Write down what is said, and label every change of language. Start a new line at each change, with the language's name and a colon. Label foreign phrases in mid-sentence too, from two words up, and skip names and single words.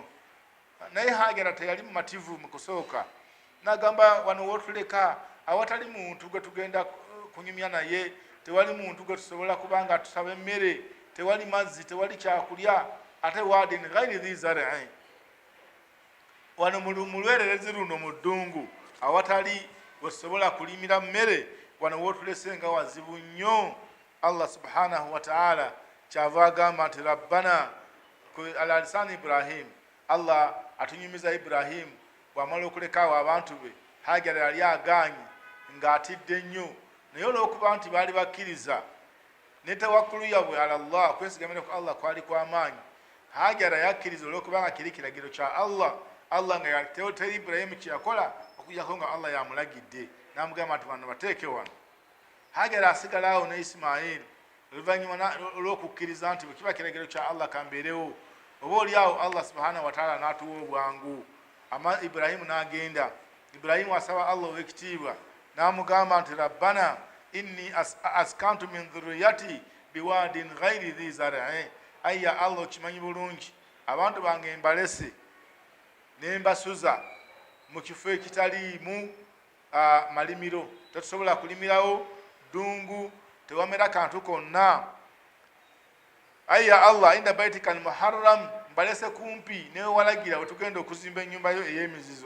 Ganda: Naye Hajara teyali mumativu mu kusooka, n'agamba wano wotuleka awatali muntu gwe tugenda kunyumya naye, tewali muntu gwe tusobola kubanga tusaba emmere, tewali mazzi, tewali kyakulya, ate
Arabic: وادٍ غير ذي زرع,
Ganda: wano mu lwererezi luno mu ddungu awatali wesobola kulimira mmere, wano wotulese nga wazibu nnyo.
Arabic: الله سبحانه وتعالى
Ganda: kyava agamba nti
Arabic: ربنا على لسان إبراهيم,
Ganda: Allah atunyumiza Ibrahim bw'amala okulekaawo abantu be. Hajara yali agaanye ng'atidde nnyo, naye olw'okuba nti baali bakkiriza ne tawakkulu yabwe
Arabic: على الله,
Ganda: kwesigamira ku Allah kwali kw'amaanyi, Hajara yakkiriza olw'okubanga kiri kiragiro kya Allah. Allah nga teri Ibrahim kyeyakola okujjako nga Allah yamulagidde, n'amugamba nti bano bateeke wano. Hajara asigalawo ne Isimayiri oluvannyuma olw'okukkiriza nti bwe kiba kiragiro kya Allah kambeerewo. Oba oliawo
Arabic: الله سبحانه وتعالى
Ganda: n'atuwa obwangu, Ibrahimu n'agenda. Ibrahimu asaba Allah ow'ekitiibwa n'amugamba nti
Arabic: ربنا إني أسكنت من ذريتي بواد غير ذي زرع,
Ganda: ayya Allah okimanyi bulungi abantu bange mbalese ne mbasuza mu kifo ekitaliimu malimiro, tetusobola kulimirawo ddungu, tewamera kantu konna. Ayya Allah
Arabic: عند بيتك المحرم,
Ganda: mbalese kumpi newe walagira wetugenda okuzimba ennyumba yo ey'emizizo.